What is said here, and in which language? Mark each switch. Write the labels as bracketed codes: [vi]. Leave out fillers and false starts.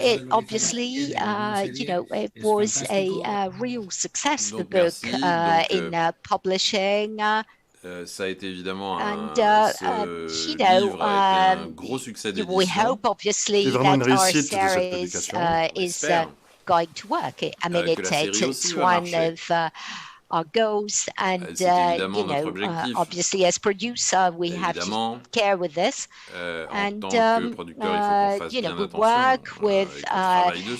[en] Obviously, you know, it was a real success, the book, in publishing. [fr] Ça a été évidemment ce livre a été un gros succès d'édition. [en] We hope, obviously, that our series is going to work. I mean, it's one of our goals, and you know, obviously as producer we have to care with this, and you know, we work with a